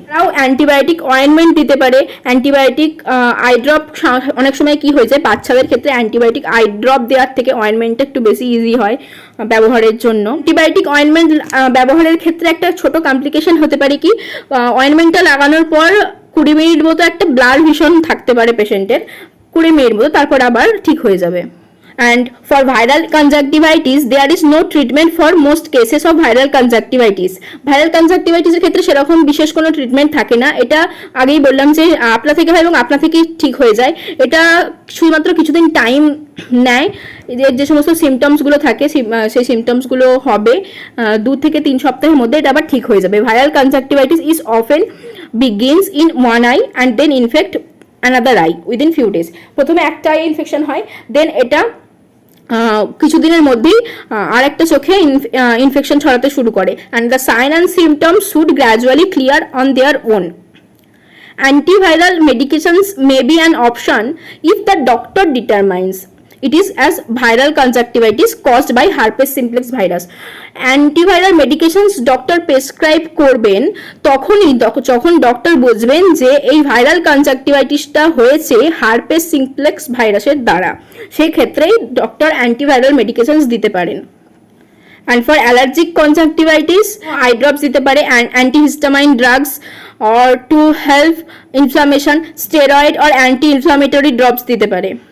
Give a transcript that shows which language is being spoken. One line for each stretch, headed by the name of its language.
Bangla: তারাও antibiotic ointment দিতে পারে। অ্যান্টিবায়োটিক আই ড্রপ অনেক সময় কি হয়ে যায়, বাচ্চাদের ক্ষেত্রে অ্যান্টিবায়োটিক আই ড্রপ দেওয়ার থেকে অয়েনমেন্টটা একটু বেশি ইজি হয় ব্যবহারের জন্য। অ্যান্টিবায়োটিক অয়েনমেন্ট ব্যবহারের ক্ষেত্রে একটা ছোট কমপ্লিকেশন হতে পারে কি, অয়েনমেন্টটা লাগানোর পর 20 মিনিট মতো একটা ব্লাড ভিশন থাকতে পারে পেশেন্টের, 20 মিনিট মতো, তারপর আবার ঠিক হয়ে যাবে।
English: and for viral conjunctivitis there is no treatment for most cases of viral conjunctivitis.
Bangla: viral conjunctivitis এর ক্ষেত্রে সেরকম বিশেষ কোনো ট্রিটমেন্ট থাকে না। এটা আগেই বললাম যে আপনা থেকে হয় এবং আপনা থেকেই ঠিক হয়ে যায়। এটা শুধুমাত্র কিছুদিন টাইম নেয়। এর যে সমস্ত সিমটমসগুলো থাকে সেই সিমটমসগুলো হবে 2 থেকে 3 সপ্তাহের মধ্যে এটা আবার ঠিক হয়ে যাবে।
English: Viral conjunctivitis is often begins in one eye and then infect another eye within few days.
Bangla: প্রথমে একটা আই ইনফেকশন হয়, দেন এটা কিছুদিনের মধ্যেই আরেকটা চোখে ইনফেকশন ছড়াতে শুরু করে।
English: and the sign and symptoms should gradually clear on their own. Antiviral medications may be an option if the doctor determines it is as viral conjunctivitis caused by herpes simplex virus.
Bangla: Antiviral medications doctor prescribe করবেন তখনই যখন doctor বুঝবেন যে এই viral কনজাংটিভাইটিসটা হয়েছে herpes simplex ভাইরাসের দ্বারা, সেই ক্ষেত্রেই ডক্টর অ্যান্টিভাইরাল মেডিকেশনস দিতে পারেন।
English: and for allergic conjunctivitis eye drops
Bangla: দিতে পারে,
English: Antihistamine drugs or to help inflammation steroid or anti inflammatory drops দিতে পারে।